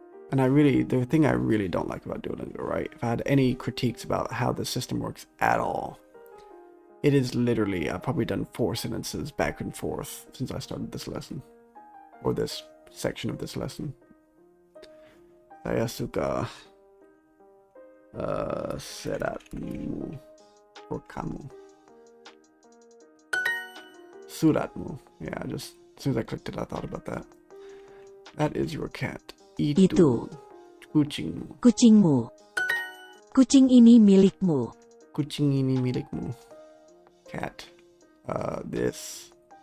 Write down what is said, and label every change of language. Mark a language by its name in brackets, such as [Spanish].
[English] And the thing I really don't like about Duolingo, right? If I had any critiques about how the system works at all, it is literally, I've probably done 4 sentences back and forth since I started this lesson. Or this section of this lesson. [Indonesian] Saya suka seratmu or kamu. Suratmu. [English] Yeah, just as soon as I clicked it, I thought about that. That is your cat. [Indonesian] Itu. Kucingmu. Kucingmu. Kucing ini milikmu. Kucing ini milikmu. [English] Cat. This.